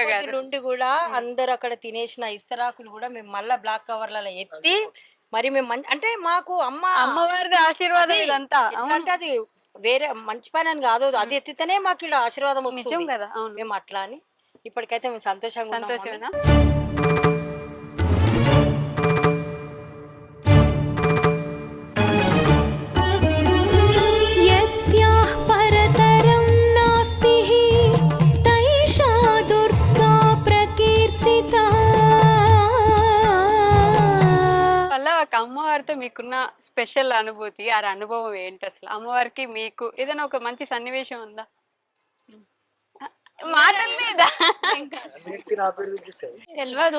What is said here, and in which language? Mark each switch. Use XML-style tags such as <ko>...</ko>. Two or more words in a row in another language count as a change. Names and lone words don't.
<te>నుండి కూడా అందరు అక్కడ తినేసిన ఇస్తరాకులు కూడా మేము మళ్ళా బ్లాక్ కవర్లలో ఎత్తి మరి మేము అంటే మాకు అమ్మవారి ఆశీర్వాదం ఇదంతా. అంటే అది వేరే మంచి పని అని కాదు, అది ఎత్తితేనే మాకు ఇక్కడ ఆశీర్వాదం వస్తుంది కదా. మేము అట్లా అని ఇప్పటికైతే మేము సంతోషంగా సంతోషమేనా?</te> <sa>यस्याः परतरं नास्ति तैषा दुर्गा प्रकीर्तिता.</sa> <te>అలా ఒక అమ్మవారితో మీకున్న స్పెషల్ అనుభూతి, ఆ అనుభవం ఏంటి అసలు? అమ్మవారికి మీకు ఏదైనా ఒక మంచి సన్నివేశం ఉందా? మాటలు లేదా? తెలియదు.</te>